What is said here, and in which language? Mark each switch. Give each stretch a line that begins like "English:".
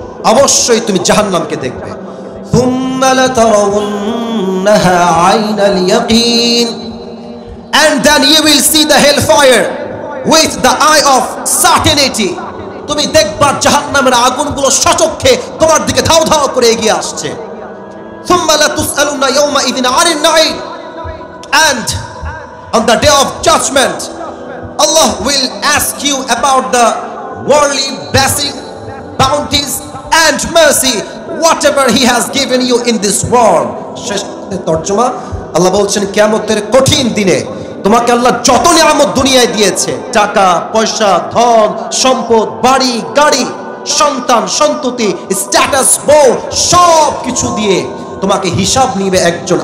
Bangla: অবশ্যই তুমি জাহান্নামকে দেখবে।
Arabic: থুম্মা লাতারাউন্নাহা আইনাল ইয়াকিন,
English: and then you will see the hellfire with the eye of certainty.
Bangla: তুমি দেখবা জাহান্নামের আগুনগুলো সচক্ষে তোমার দিকে ধাও ধাও করে এগিয়ে আসছে।
Arabic: থুম্মা লাতুসআলুনা ইয়াওমাইযিন আনিন নাঈম,
English: and on the day of judgment Allah will ask you about the worldly blessing, bounties and mercy, whatever he has given you in this world.
Bangla: শেষ তরজমা, আল্লাহ বলছেন কিয়ামতের কঠিন দিনে তোমাকে আল্লাহ যত নিয়ামত দুনিয়ায় দিয়েছে, টাকা পয়সা, ধন সম্পদ, বাড়ি গাড়ি, সন্তান সন্ততি, স্ট্যাটাস, বউ, সব কিছু দিয়ে তোমাকে হিসাব নিবে একজন।